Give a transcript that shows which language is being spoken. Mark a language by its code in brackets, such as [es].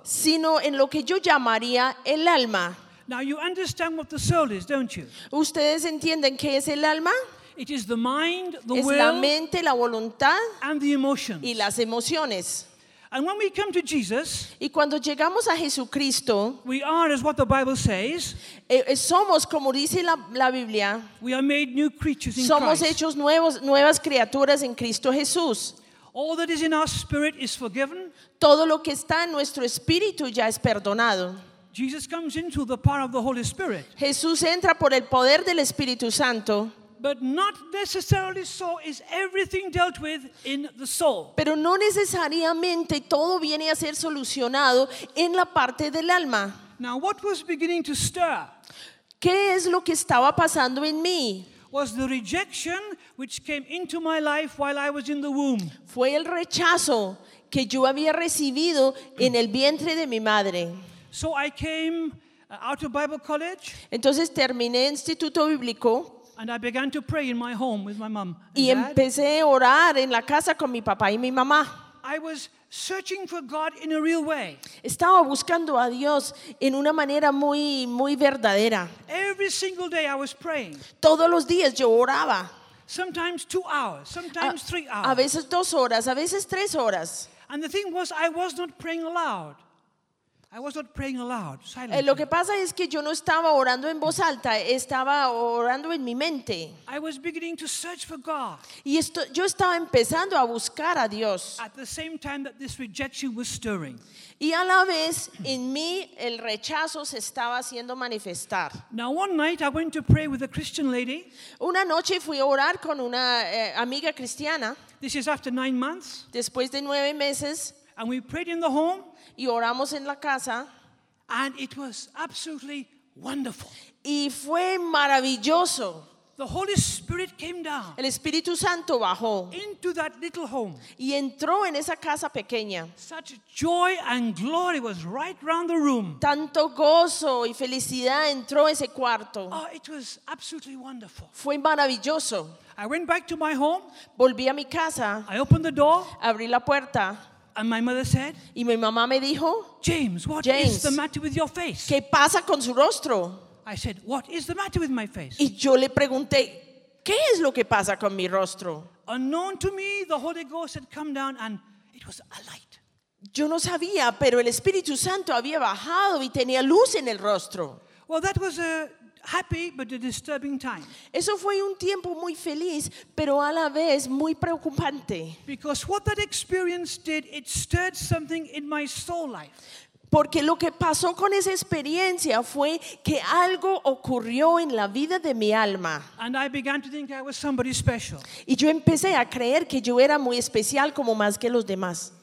[es] Sino en lo que yo llamaría el alma. [en] Now you understand what the soul is, don't you? [es] ¿Ustedes entienden qué es el alma? [en] It is the mind, the [es] es [en] will, [es] la mente, la voluntad, [en] and the emotions. [es] Y las emociones. [en] And when we come to Jesus, [es] y cuando llegamos a Jesucristo, [en] we are, as what the Bible says, [es] somos como dice la Biblia, [en] we are made new creatures in [es] somos [en] Christ. [es] Somos hechos nuevas criaturas en Cristo Jesús. [en] All that is in our spirit is forgiven. [es] Todo lo que está en nuestro espíritu ya es perdonado. [en] Jesus comes into the power of the Holy Spirit. [es] Jesús entra por el poder del Espíritu Santo. [en] But not necessarily so is everything dealt with in the soul. [es] Pero no necesariamente todo viene a ser solucionado en la parte del alma. [en] Now what was beginning to stir? [es] ¿Qué es lo que estaba pasando en mí? [en] Was the rejection which came into my life while I was in the womb. [es] Fue el rechazo que yo había recibido en el vientre de mi madre. [en] So I came out of Bible college. [es] Entonces terminé Instituto Bíblico. [en] And I began to pray in my home with my mom. [es] Y empecé a orar en la casa con mi papá y mi mamá. [en] I was searching for God in a real way. [es] Estaba buscando a Dios en una manera muy muy verdadera. [en] Every single day I was praying. [es] Todos los días yo oraba. [en] Sometimes 2 hours, sometimes 3 hours. [es] A veces 2 horas, a veces 3 horas. [en] And the thing was, I was not praying aloud. I was not praying aloud, silently. [es] Lo que pasa es que yo no estaba orando en voz alta, estaba orando en mi mente. [en] I was beginning to search for God. [es] Y esto, yo estaba empezando a buscar a Dios. [en] At the same time that this rejection was stirring. [es] Y a la vez en mí el rechazo se estaba haciendo manifestar. [en] Now one night I went to pray with a Christian lady. [es] Una noche fui a orar con una amiga cristiana. [en] This is after 9 months. [es] Después de 9 meses. [en] And we prayed in the home. [es] Y oramos en la casa. [en] And it was absolutely wonderful. [es] Y fue maravilloso. [en] The Holy Spirit came down. [es] El Espíritu Santo bajó. [en] Into that little home. [es] Y entró en esa casa pequeña. [en] Such joy and glory was right round the room. [es] Tanto gozo y felicidad entró ese cuarto. [en] Oh, it was absolutely wonderful. [es] Fue maravilloso. [en] I went back to my home. [es] Volví a mi casa. [en] I opened the door. [es] Abrí la puerta. [en] And my mother said, [es] y mi mamá me dijo, [en] James, what [es] James, [en] is the matter with your face? [es] ¿Qué pasa con su rostro? [en] I said, what is the matter with my face? [es] Y yo le pregunté, ¿qué es lo que pasa con mi rostro? [en] Unknown to me, the Holy Ghost had come down and it was a light. [es] Yo no sabía, pero el Espíritu Santo había bajado y tenía luz en el rostro. [en] Well, that was a happy but a disturbing time. [es] Eso fue un tiempo muy feliz, pero a la vez muy preocupante. [en] Because what that experience did, it stirred something in my soul life. [es] Porque lo que pasó con esa experiencia fue que algo ocurrió en la vida de mi alma. [en] And I began to think I was somebody special. [es] Y yo empecé a creer que yo era muy especial como más que los demás.